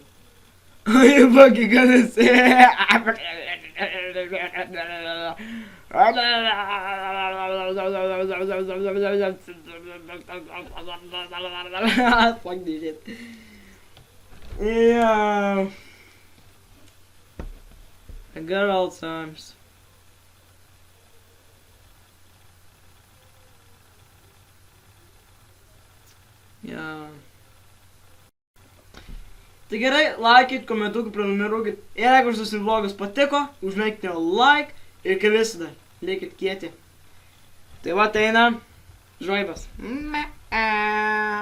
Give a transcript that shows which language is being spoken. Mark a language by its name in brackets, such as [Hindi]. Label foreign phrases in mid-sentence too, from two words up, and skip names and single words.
[English] You fucking gonna say fuck this shit. Yeah. I got Alzheimer's. Yeah. [Lithuanian] Tai gerai, laikykit, komentuokit, prenumeruokit. Ir jeigu šis vlogas patiko, užmeikite like ir kaip visada, likit kieti. Tai va, tai eina žvaibas.